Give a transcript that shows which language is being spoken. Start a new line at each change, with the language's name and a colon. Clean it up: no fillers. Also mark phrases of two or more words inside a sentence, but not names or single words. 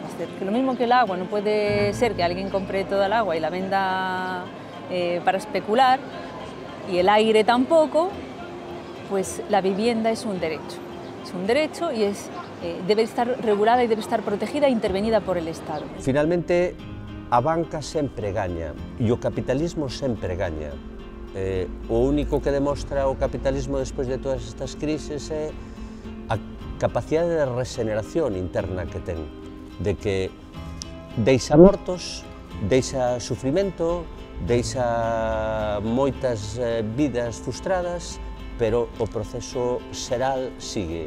Spanish: Es decir, que lo mismo que el agua, no puede ser que alguien compre toda el agua y la venda para especular, y el aire tampoco, pues la vivienda es un derecho. Es un derecho y debe estar regulada y debe estar protegida e intervenida por el Estado.
Galician: Finalmente, a banca sempre gaña e o capitalismo sempre gaña. O único que demostra o capitalismo despois de todas estas crises é a capacidade de regeneración interna que ten, de que deixa mortos, deixa sufrimento, deixa moitas vidas frustradas, pero o proceso xeral sigue.